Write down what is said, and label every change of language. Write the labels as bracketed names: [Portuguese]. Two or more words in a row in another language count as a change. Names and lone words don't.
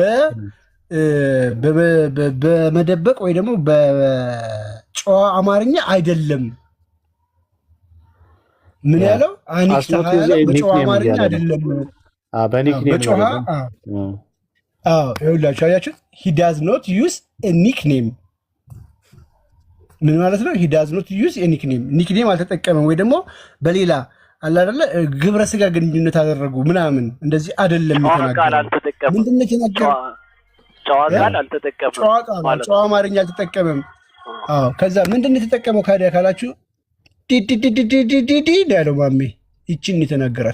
[Amharic] በመደበቅ ወይ ደግሞ በጨዋ አማርኛ አይደለም። ምን ያለው አኒክታሃ ያለው በጨዋ አማርኛ አይደለም፣ በጨዋ ይኸውላችሁ አያችሁ። [English] he does not use a nickname [Amharic] ምን ማለት ነው? [English] he does not use a nickname [Amharic] ኒክኔም አልተጠቀመም፣ ወይ ደግሞ በሌላ አለ አይደለ ግብረ ስጋ ግንኙነት አደረጉ ምናምን እንደዚህ አይደለም የተናገረው። ምንድን ነው የተናገረው? ጨዋ ቃል አልተጠቀመም፣ ጨዋ አማርኛ አልተጠቀመም። ከዛ ምንድን ነው የተጠቀመው ካዲያ ካላችሁ ዲዲዲዲዲዲ ያለው ማሜ ይችን የተናገራት